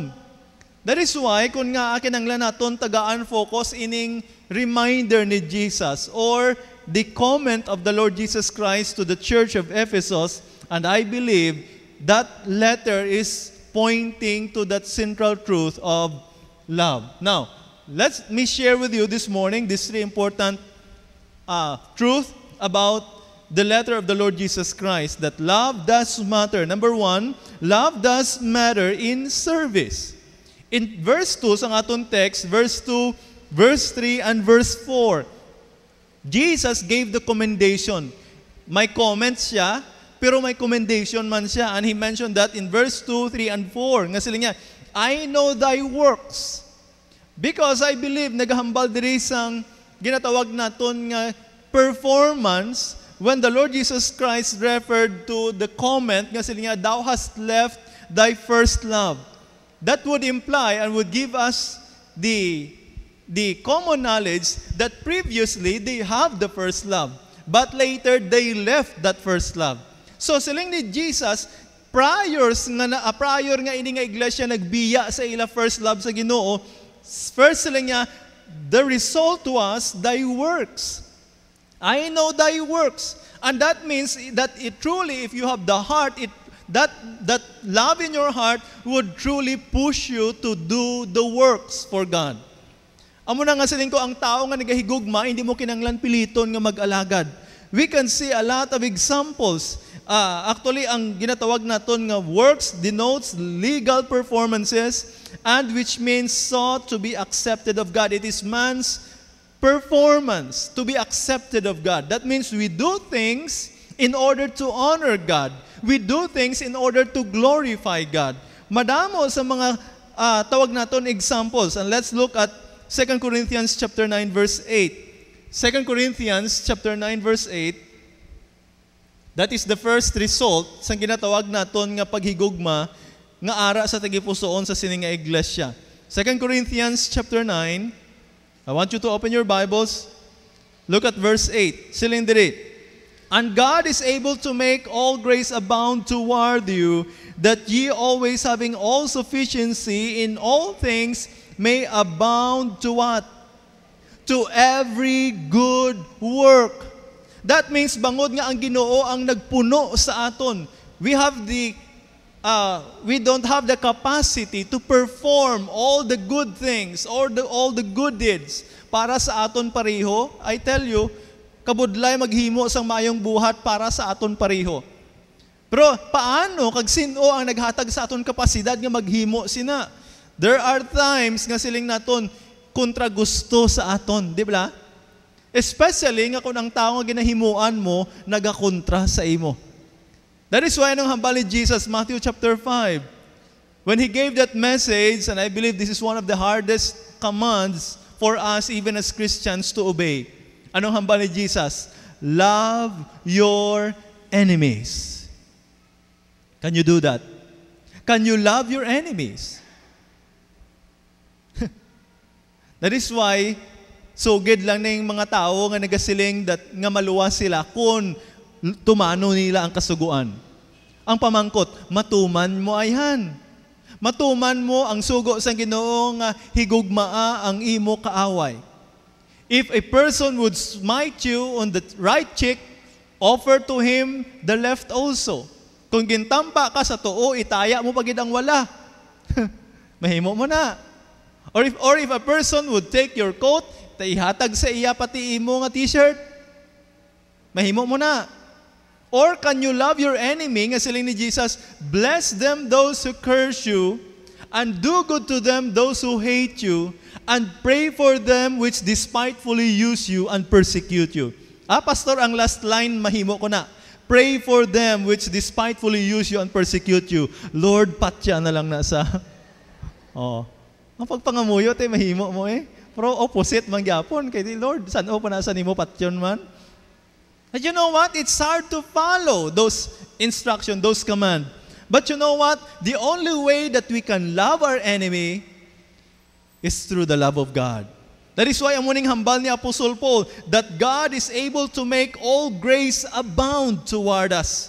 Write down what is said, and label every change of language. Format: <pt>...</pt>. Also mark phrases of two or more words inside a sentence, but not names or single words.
<en>That is why</en> <hil>kung nga akin ang naton tagaan focus ining reminder ni Jesus</hil> <en>or the comment of the Lord Jesus Christ to the church of Ephesus, and I believe that letter is pointing to that central truth of love. Now, let me share with you this morning these three important truth about the letter of the Lord Jesus Christ, that love does matter. Number one, love does matter in service. In verse 2,</en> <hil>sa aton</hil> <en>text, verse 2, verse 3, and verse 4, Jesus gave the commendation.</en> <hil>May comments siya, pero may commendation man siya.</hil> <en>And He mentioned that in verse 2, 3, and 4.</en> <hil>Nga sila niya,</hil> <en>I know thy works. Because I believe,</en> <hil>naghambal diri sang ginatawag naton nga</hil> <en>performance, when the Lord Jesus Christ referred to the comment,</en> <hil>nga sila niya,</hil> <en>thou hast left thy first love. That would imply and would give us the common knowledge that previously they have the first love, but later they left that first love.</en> <hil>So siling ni Jesus, prior nga ini nga iglesia nagbiya sa ila</hil> <en>first love</en> <hil>sa Ginoo, first siling niya,</hil> <en>the result was thy works. I know thy works. And that means that it truly, if you have the heart, that love in your heart would truly push you to do the works for God.</en> <hil>Amo na nga siling ko, ang tao nga nagahigugma, hindi mo kinanglan piliton nga mag-alagad.</hil> <en>We can see a lot of examples. Actually,</en> <hil>ang ginatawag naton nga</hil> <en>works denotes legal performances, and which means sought to be accepted of God. It is man's performance to be accepted of God. That means we do things in order to honor God. We do things in order to glorify God.</en> <hil>Madamo sa mga tawag naton examples.</hil> <en>And let's look at 2 Corinthians chapter 9 verse 8. 2 Corinthians chapter 9 verse 8. That is the first result</en> <hil>sa ginatawag naton nga paghigugma nga ara sa tagipusoon sa sining nga iglesia.</hil> <en>2 Corinthians chapter 9. I want you to open your Bibles. Look at verse 8.</en> <hil>Siling diri.</hil> <en>And God is able to make all grace abound toward you, that ye always having all sufficiency in all things may abound to what? To every good work. That means</en> <hil>bangod nga ang Ginoo ang nagpuno sa aton.</hil> <en>We don't have the capacity to perform all the good things or all the good deeds</en> <hil>para sa aton pareho.</hil> <en>I tell you,</en> <hil>kabudlay maghimo sang mayong buhat para sa aton pareho. Pero paano kag sino ang naghatag sa aton kapasidad nga maghimo sina?</hil> <en>There are times</en> <hil>nga siling naton kontra gusto sa aton, di ba? Especially nga kung ang tao nga ginahimuan mo nagakontra sa imo.</hil> <en>That is why</en> <hil>nung hambal ni</hil> <en>Jesus, Matthew chapter 5, when He gave that message, and I believe this is one of the hardest commands for us even as Christians to obey.</en> <hil>Anong hambal ni Jesus?</hil> <en>Love your enemies. Can you do that? Can you love your enemies? That is why,</en> <hil>sugid lang na yung mga tao nga nagasiling nga maluwas sila kung tumano nila ang kasuguan. Ang pamangkot, matuman mo ayhan. Matuman mo ang sugo sa Ginoo nga higugmaa ang imo kaaway.</hil> <en>If a person would smite you on the right cheek, offer to him the left also.</en> <hil>Kung gintampa ka sa tuo, itaya mo pagid ang wala. Mahimo mo na.</hil> <en>Or if a person would take your coat,</en> <hil>ihatag sa iya pati imo nga t-shirt, mahimo mo na.</hil> <en>Or can you love your enemy,</en> <hil>nga siling ni Jesus,</hil> <en>bless them those who curse you, and do good to them those who hate you, and pray for them which despitefully use you and persecute you.</en> <hil>Pastor, ang</hil> <en>last line,</en> <hil>mahimo ko na.</hil> <en>Pray for them which despitefully use you and persecute you. Lord,</en> <hil>patya na lang na sa... Ang pagpangamuyo, mahimo mo Pero opposite man gyapon kay Lord, saan pa nasa nimo patyon man?</hil> <en>And you know what? It's hard to follow those instructions, those commands. But you know what? The only way that we can love our enemy is through the love of God. That is why</en> <hil>ang muning hambal ni</hil> <en>Apostle Paul, that God is able to make all grace abound toward us.</en>